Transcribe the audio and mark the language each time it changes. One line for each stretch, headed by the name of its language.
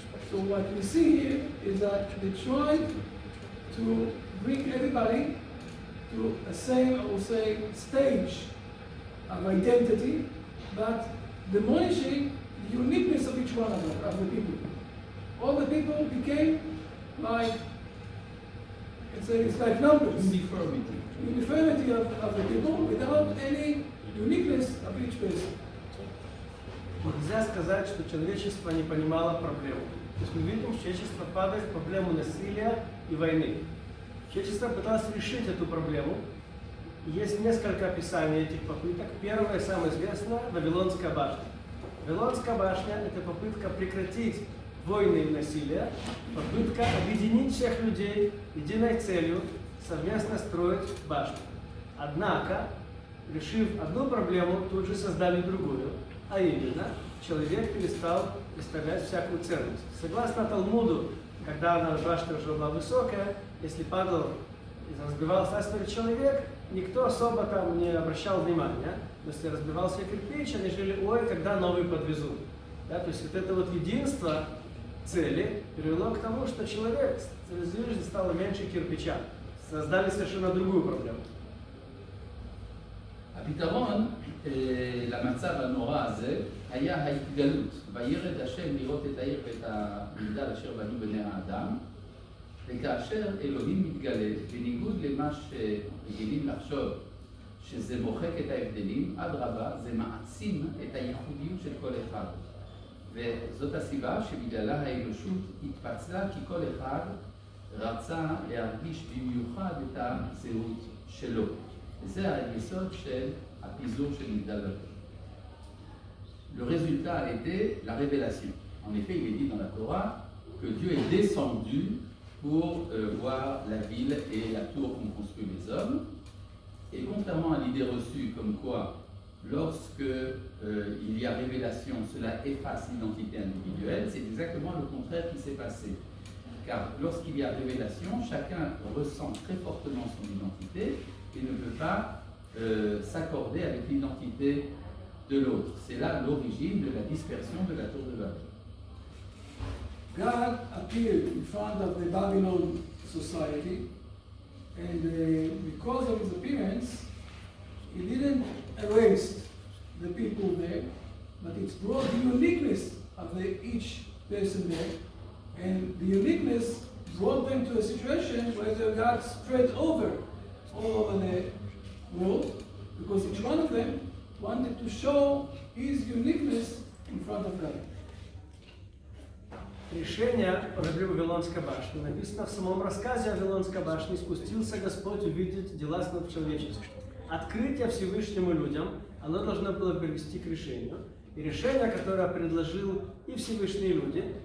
English: So what we see here is that they tried to bring everybody to a same, I would say, stage of identity, but demolishing the uniqueness of each one of the people. All the people became like, it's like numbers. Uniformity of the people without any uniqueness of each person.
Russian: Нельзя сказать, что человечество не понимало проблему. То есть мы видим, что человечество падает в проблему насилия и войны. Человечество пыталось решить эту проблему. Есть несколько описаний этих попыток. Первое, самое известное, Вавилонская башня. Вавилонская башня – это попытка прекратить войны и насилие, попытка объединить всех людей единой целью, совместно строить башню. Однако, решив одну проблему, тут же создали другую, а именно, человек перестал представлять всякую ценность. Согласно Талмуду, когда башня уже была высокая, если падал и разбивался человек, никто особо там не обращал внимания. Если разбивался кирпич, они жили, ой, когда новый подвезут. Да, то есть вот это вот единство цели привело к тому, что человек в жизни стало меньше кирпича. Создали совершенно другую проблему.
Hebrew: הפתרון למצב הנורא הזה היה ההתגלות. וירד השם לראות את העיר ואת המגדל אשר בנו בני האדם, וכאשר אלוהים מתגלה, בניגוד למה שרגילים לחשוב שזה מוחק את ההבדלים, אדרבה, זה מעצים את הייחודיות של כל אחד. וזאת הסיבה שבגללה האנושות התפצלה, כי כל אחד רצה להרגיש במיוחד את הזהות שלו. וזה היסוד של הפיזור של מגדל בבל.
French: Le résultat a été la révélation. En effet, il est dit dans la Torah que Dieu est descendu pour voir la ville et la tour qu'ont construit les hommes. Et contrairement à l'idée reçue comme quoi, lorsque il y a révélation, cela efface l'identité individuelle, c'est exactement le contraire qui s'est passé. Car lorsqu'il y a révélation, chacun ressent très fortement son identité et ne peut pas s'accorder avec l'identité de l'autre. C'est là l'origine de la dispersion de la tour de Babel.
English: God appeared in front of the Babylon society, and because of his appearance, he didn't erase the people there, but it brought the uniqueness of each person there, and the uniqueness brought them to a situation where they got spread all over the world, because each one of them wanted to show his uniqueness in front of God.
Russian: Решение проблемы Вавилонской башни написано в самом рассказе о Вавилонской башне. «Спустился Господь увидеть дела снов человеческих». Открытие Всевышнему людям, оно должно было привести к решению. И решение, которое предложил и Всевышние люди,